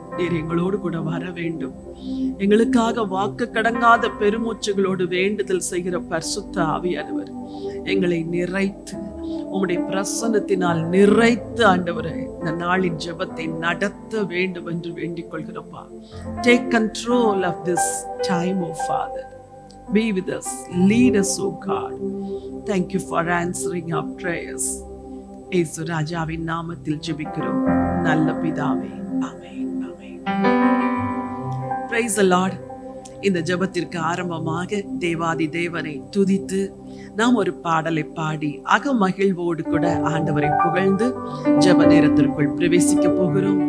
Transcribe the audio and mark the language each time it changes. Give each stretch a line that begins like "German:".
Tamil: நீர் எங்களோடு கூட வர வேண்டும். எங்களுக்காக வாக்கு கடங்காத பெருமூச்சுகளோடு வேண்டுதல் செய்கிற பரிசுத்த ஆவியானவர் எங்களை நிறைத்து உம்முடைய பிரசன்னத்தினால் நிறைத்து ஆண்டவரே இந்த நாளின் ஜெபத்தை நடத்த வேண்டும் என்று வேண்டிக் கொள்கிறப்பா.
English: Take control of this time, oh Father. Be with us, lead us, oh God. Thank you for answering our prayers.
Tamil: இயேசு ராஜாவின் நாமத்தில் ஜெபிக்கிறோம் நல்ல பிதாவே, ஆமென், ஆமென்.
English: Praise the Lord.
Tamil: இந்த ஜெபத்திற்கு ஆரம்பமாக தேவாதி தேவனை துதித்து நாம் ஒரு பாடலை பாடி அகமகிழ்வோடு கூட ஆண்டவரை புகழ்ந்து ஜெப நேரத்திற்குள் பிரவேசிக்க போகிறோம்.